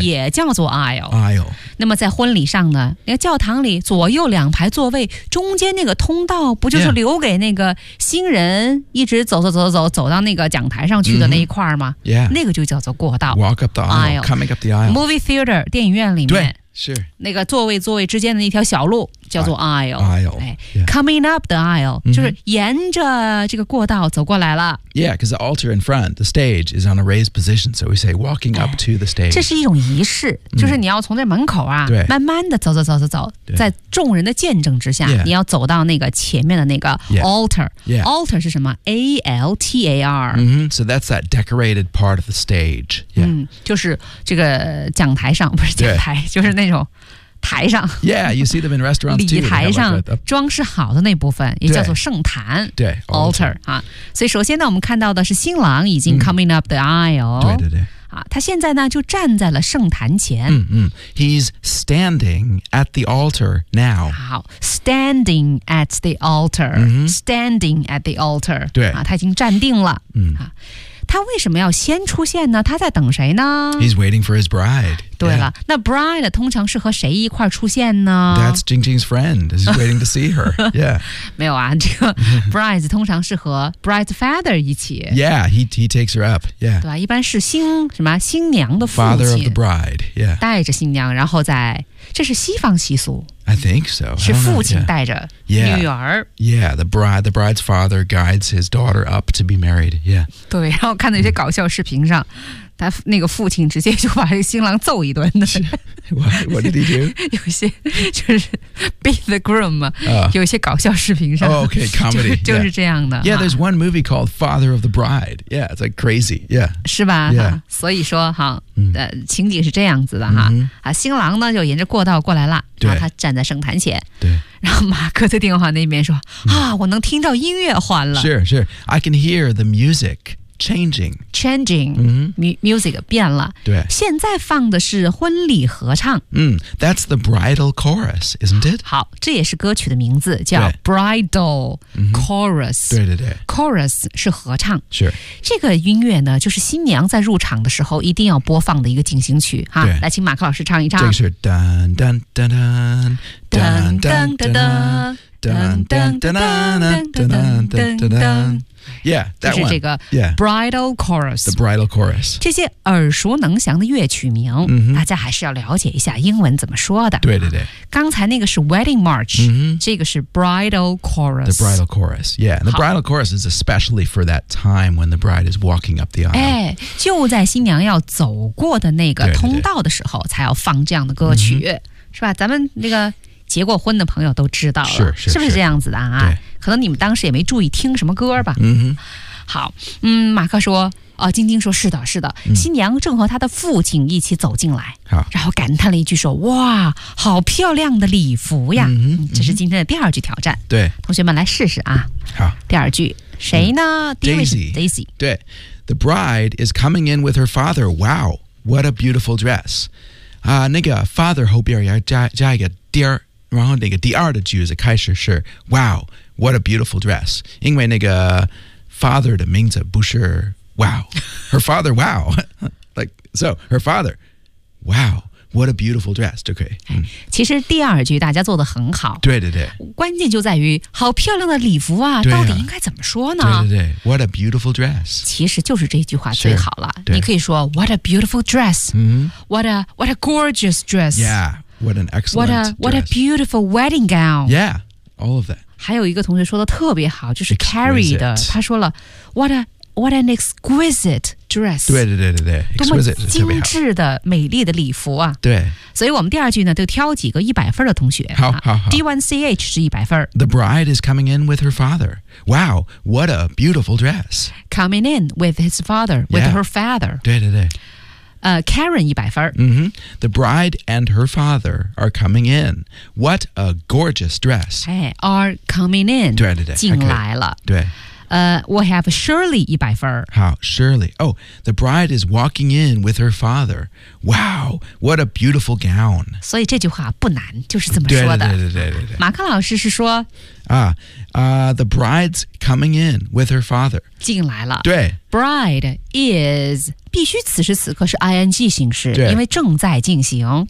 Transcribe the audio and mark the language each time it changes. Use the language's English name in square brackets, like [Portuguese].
[Chinese] 也叫做 aisle 那么在婚礼上呢那个教堂里左右两排座位中间那个通道不就是留给那个新人一直走到那个讲台上去的那一块吗、 [English] mm-hmm. yeah. [Chinese] 那个就叫做过道 [English] walk up the aisle coming up the aisle [Chinese] movie theater 电影院里面对是那个座位之间的那条小路叫做 aisle、哎 [English] yeah. coming up the aisle、 mm-hmm. [Chinese] 就是沿着这个过道走过来了 [English] yeah because the altar in front the stage is on a raised position so we say walking up to the stage [Chinese] 这是一种仪式就是你要从这门口啊、 mm-hmm. 慢慢的走在众人的见证之下、 [English] yeah. [Chinese] 你要走到那个前面的那个 altar、 [English] yeah. [Chinese] altar 是什么 A-L-T-A-R、 mm-hmm. [English] so that's that decorated part of the stage、 yeah. [Chinese] 嗯、就是这个讲台上不是讲台就是那种台上 [English] Yeah, you see them in restaurants too [Chinese] 礼台上装饰好的那部分也叫做圣坛对, 对 Altar 啊所以首先呢我们看到的是新郎已经 coming up the aisle 对对对啊他现在呢就站在了圣坛前 [English] 嗯嗯 He's standing at the altar now 好 standing at the altar、 mm-hmm. standing at the altar [Chinese] 对啊他已经站定了嗯啊他为什么要先出现呢他在等谁呢 [English] He's waiting for his bride [Chinese] 对了、 yeah. 那 bride 通常是和谁一块出现呢 [English] That's Jingjing's friend He's waiting to see her Yeah [Chinese] 没有啊这个 bride 通常是和 bride's father 一起 [English] Yeah he takes her up Yeah [Chinese] 对吧一般是新娘的父亲 [English] Father of the bride Yeah [Chinese] 带着新娘然后再这是西方习俗 [English] I think so [Chinese] 是父亲带着女儿 [English] yeah. yeah the bride's father guides his daughter up to be married yeah [Chinese] 对然后看到一些搞笑视频上、 mm. 他那个父亲直接就把新郎揍一顿的 [English] What did he do? [Chinese] 有些就是 beat the groom、有些搞笑视频上、 [English] oh, okay comedy [Chinese] 就是这样的 [English] yeah. yeah there's one movie called Father of the Bride yeah it's like crazy yeah [Chinese] 是吧 [English] yeah. [Chinese] 所以说哈情景是这样子的哈、 mm-hmm. 啊、新郎呢就沿着过道过来了然后他站在圣坛前对然后马克在电话那边说、 mm-hmm. 啊我能听到音乐换了 [English] Sure I can hear the music Changing、 [Chinese] mm-hmm. Music 变了对现在放的是婚礼合唱、 [English] mm, That's the bridal chorus Isn't it? [Chinese] 好这也是歌曲的名字叫 Bridal Chorus、 mm-hmm. 对 Chorus 是合唱、 [English] sure. [Chinese] 这个音乐呢就是新娘在入场的时候一定要播放的一个进行曲哈来请马克老师唱一唱这个是噔噔噔噔噔噔噔噔噔噔噔噔噔噔噔噔噔 [English] Yeah, that one. [Chinese] 就是这个 Bridal Chorus. [English] The Bridal Chorus. [Chinese] 这些耳熟能详的乐曲名、 mm-hmm. 大家还是要了解一下英文怎么说的。对对对。刚才那个是 Wedding March,、 mm-hmm. 这个是 Bridal Chorus. [English] The Bridal Chorus, yeah. And the Bridal Chorus is especially for that time when the bride is walking up the aisle. [Chinese] 哎，就在新娘要走过的那个通道的时候才要放这样的歌曲。对对对 mm-hmm. 是吧，咱们那个结过婚的朋友都知道了是不是这样子的啊可能你们当时也没注意听什么歌吧嗯哼好嗯马克说晶晶说是的、嗯、新娘正和她的父亲一起走进来好然后感叹了一句说哇好漂亮的礼服呀、嗯、这是今天的第二句挑战对、嗯、同学们来试试啊好第二句谁呢、嗯、 [English] Daisy 对 The bride is coming in with her father Wow what a beautiful dress 啊、那个 father 后边要 加一个 dear然后那个第二的句子开始是 Wow, what a beautiful dress 因为那个 father 的名字不是 Wow Her father, wow like, So, her father Wow, What a beautiful dress, 就可以。 [Chinese] 其实第二句大家做得很好。对对对。关键就在于好漂亮的礼服啊到底应该怎么说呢？ [English] 对对对。 What a beautiful dress. [Chinese] 其实就是这句话最好了。 [English] 你可以说 What a beautiful dress.、 Mm-hmm. What a gorgeous dress. Yeah, what an excellent dress. What a beautiful wedding gown. Yeah, all of that. [Chinese] 还有一个同学说得特别好，就是 Carrie 的。 [English] Exquisite. 他说了 What an exquisite dress. [Chinese] 对对对对对 exquisite 多么精致的美丽的礼服啊。对。所以我们第二句呢就挑几个一百分的同学。好好好。 D1CH 是一百分。 [English] The bride is coming in with her father. Wow, what a beautiful dress. Coming in with his father, with her father. [Chinese] 对对对。 Karen 一百分。 Mm-hmm. [English] The bride and her father are coming in. What a gorgeous dress. Hey, are coming in. [Chinese] 对对对。进来了。 [English] Okay. 对。 We have Shirley 一百分。 [Chinese] 好 ，Shirley. [English] Oh, the bride is walking in with her father. Wow, what a beautiful gown. [Chinese] 所以这句话不难，就是这么说的。对对对对对对。马克老师是说 [English] the bride's coming in with her father. [Chinese] 进来了。对。 Bride is 必须此时此刻是 ing 形式，对，因为正在进行。